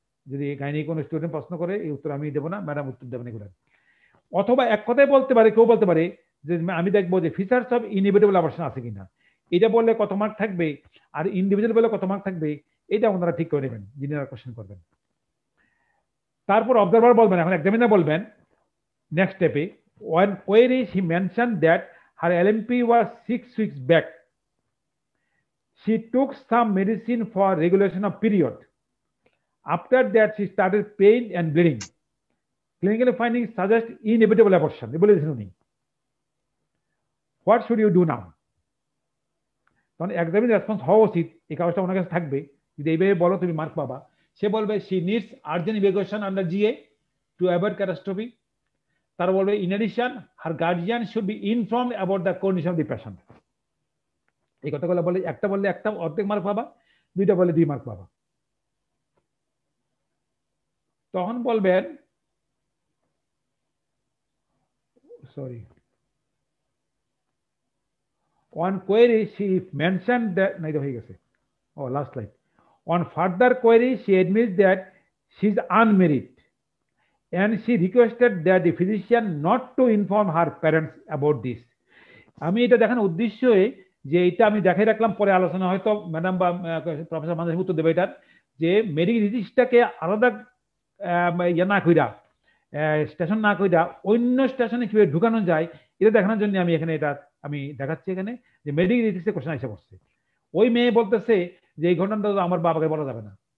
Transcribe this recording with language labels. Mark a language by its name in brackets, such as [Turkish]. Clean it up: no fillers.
[Bangla] যদি গাইনি কোনো স্টুডেন্ট প্রশ্ন করে, এই উত্তর আমি দেবো না, ম্যাডাম উত্তর দেবেন এগুলো। অথবা এক কথায় বলতে পারে, কেউ বলতে পারে যে আমি দেখবো যে ফিচার্স অফ ইনএভিটেবল অ্যাবর্শন আছে কিনা। এটা বললে কত মার্ক থাকবে আর ইন্ডিভিজুয়াল বললে কত মার্ক থাকবে, এটা ওনারা ঠিক করে নেবেন যিনি কোশ্চেন করবেন। তারপর অবজারভার বলবেন, এখন এক্সামিনার বলবেন নেক্সট স্টেপে, [English] when queries he mentioned that her LMP was 6 weeks back. She took some medicine for regulation of period. After that, she started pain and bleeding. Clinical findings suggest inevitable abortion. What should you do now? [Bangla] তখন examiner response হওয়া উচিত, এই কাগজটা ওনার কাছে থাকবে। যদি এইভাবে বলো তুমি মার্ক পাবা। সে বলবে [English] she needs urgent evacuation under GA to avoid catastrophe. [Bangla] তারা বলবে [English] in addition her guardian should be informed about the condition of the patient. [Bangla] এই কথাগুলো বলে, একটা বললে একটা অর্ধেক মার্ক পাবা, 2টা বললে 2 মার্ক পাবা। তখন বলবেন sorry, [English] on query she mentioned that [Bangla] নাই হয়ে গেছে, last line, [English] on further query she admits that she is unmarried and she requested that the physician not to inform her parents about this. [Bangla] আমি এটা দেখানোর উদ্দেশ্যে যে এটা আমি দেখাই রাখলাম, পরে আলোচনা হয়তো ম্যাডাম বা প্রফেসর মানুষ উত্তর দেবে এটার, যে মেডিকেল রিজিস্টারকে আলাদা ইয়ে না কইরা, স্টেশন না কইরা অন্য স্টেশনে কিভাবে ঢুকানো যায়, এটা দেখানোর জন্য আমি এখানে এটা আমি দেখাচ্ছি এখানে, যে মেডিকেল রিজিস্টার কোশ্চেন এসে পড়ছে। ওই মেয়ে বলতেছে যে এই ঘটনাটা আমার বাবাকে বলা যাবে না,